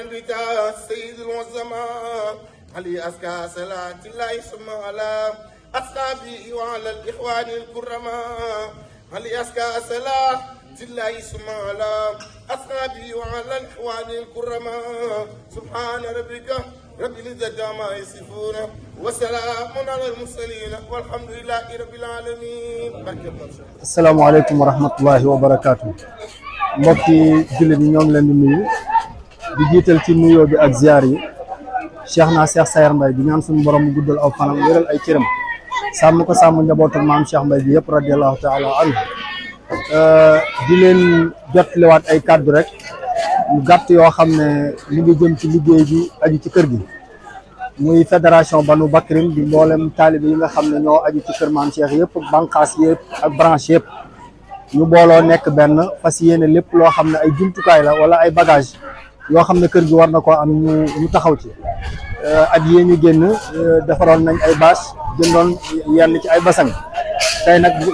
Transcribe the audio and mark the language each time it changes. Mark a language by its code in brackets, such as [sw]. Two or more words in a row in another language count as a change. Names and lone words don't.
[ar] بتا سيد العظماء علي أزكى صلاة الله ثم على أصحابه وعلى الإخوان الكرماء علي أزكى صلاة الله ثم على أصحابه وعلى الإخوان الكرماء سبحان ربك رب العزة عما يصفون وسلام على المرسلين والحمد لله رب العالمين. السلام عليكم ورحمة الله وبركاته. [wo] mbokki jullit yi ñoo ngi leen di nuyu di jiital ci nuyoo bi ak ziar yi Cheikh Sayer Mbaye di ñaan suñu borom mu guddal aw fanam wéral ay cëram sàmm ko sàmm njabootu maam Cheikh Mbaye bi yëpp [ar] رضي الله تعالى عنه [wo] di leen jotliwaat ay kàddu rek yu gàtt yoo xam ne li ngi jëm ci liggéey bi aju ci kër gi muy fédération Banu Bakrin di mboolem taalibe yi nga xam ne ñoo aju ci kër maam Cheikh yëpp banqaas yëpp ak branche yëpp ñu booloo nekk benn fas yéene lépp loo xam ne ay jumtukaay la wala ay bagage yoo xam ne kër gi war na koo am ñu taxaw ci at yee ñu génn defaroon nañ ay bâche jëndoon yenn ci ay basang tey nag